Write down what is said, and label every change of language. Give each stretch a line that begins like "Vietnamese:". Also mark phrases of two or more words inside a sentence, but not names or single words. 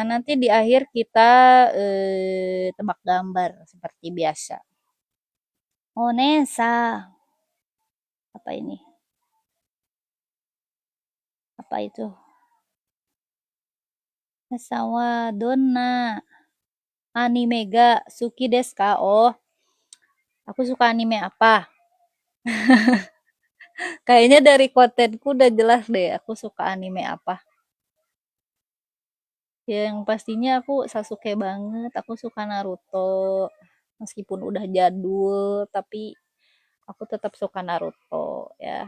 Indonesian: Nanti di akhir kita tebak gambar seperti biasa. Onesa. Apa ini? Apa itu?
Japanese: さわどんなアニメが好きですか?
Indonesian: Oh, aku suka anime apa? Kayaknya dari kontenku udah jelas deh aku suka anime apa. Ya, yang pastinya aku Sasuke banget, aku suka Naruto. Meskipun udah jadul, tapi aku tetap suka Naruto ya.